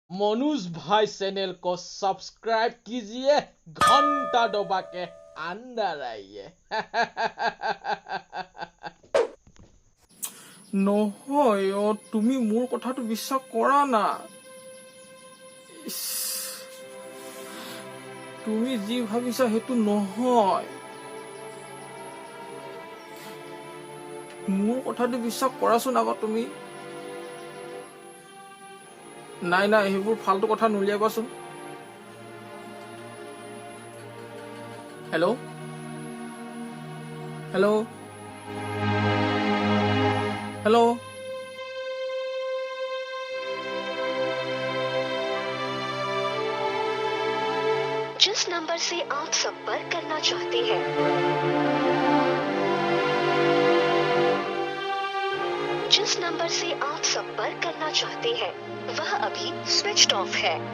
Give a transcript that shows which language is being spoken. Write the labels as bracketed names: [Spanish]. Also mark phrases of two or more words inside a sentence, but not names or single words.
[Hindi] मनुज भाई चैनल को सब्सक्राइब कीजिए, घंटा दबा के अंदर आइए। [Assamese] নহয় তুমি মোৰ কথাটো বিশ্বাস কৰা না। তুমি যি ভাবিছা সেইটো নহয়। মোৰ কথাটো বিশ্বাস কৰাচোন আগত তুমি। নাই নাই সেইবোৰ ফাল্টু কথা নুলিয়াবাচোন। [English] hello hello hello [Hindi] जिस नंबर से आप संपर्क करना चाहते हैं वह अभी [English] switched off [Hindi] है।